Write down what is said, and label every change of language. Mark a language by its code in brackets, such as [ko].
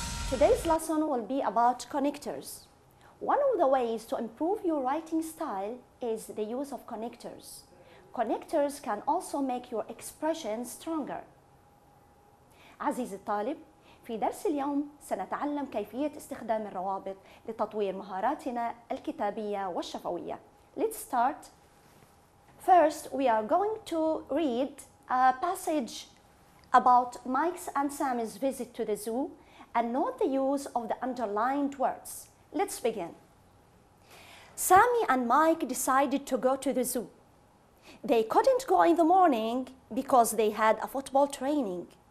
[en] Today's lesson will be about connectors. One of the ways to improve your writing style is the use of connectors. Connectors can also make your expressions stronger. [ar] عزيزي الطالب، في درس اليوم سنتعلم كيفية استخدام الروابط لتطوير مهاراتنا الكتابية والشفوية. [en] Let's start. First, we are going to read a passage about Mike's and Sammy's visit to the zoo and note the use of the underlined words. Let's begin. Sammy and Mike decided to go to the zoo. They couldn't go in the morning because they had a football training.